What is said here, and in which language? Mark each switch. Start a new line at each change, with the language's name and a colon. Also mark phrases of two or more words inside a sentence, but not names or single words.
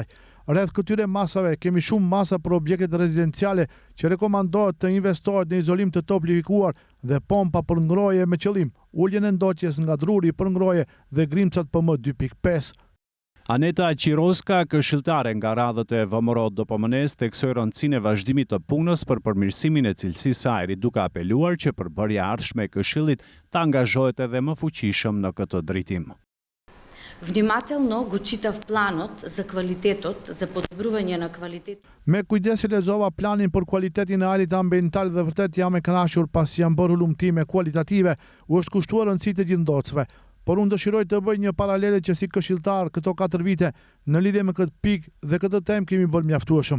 Albanian: Rreth këtyre masave kemi shumë masa për objektet rezidenciale që rekomandohet të investohet në izolim të toplifikuar dhe pompa për ngrohje me qëllim uljen e ndotjes nga druri për ngrohje dhe grimcat PM2.5. Aneta Qiroska, këshilltare nga radhët e VMRO DPMN-s, theksoi rëndësinë e vazhdimit të punës për përmirësimin e cilësisë së ajrit, duke apeluar që përbërja e ardhshme e Këshillit të angazhohet edhe më fuqishëm në këtë drejtim.
Macedonian: Внимателно го читав планот за квалитетот, за подобрување на квалитет.
Albanian: Me kujdes e lexova planin për kualitetin e ajrit ambiental dhe vërtet jam e kënaqur pasi janë bërë hulumtime kualitative, u është kushtuar rëndësi të gjithë ndotësve. Por unë dëshiroj të bëj një paralele që si këshilltar këto 4 vite në lidhje me këtë pikë dhe këtë temë kemi bërë mjaftueshëm.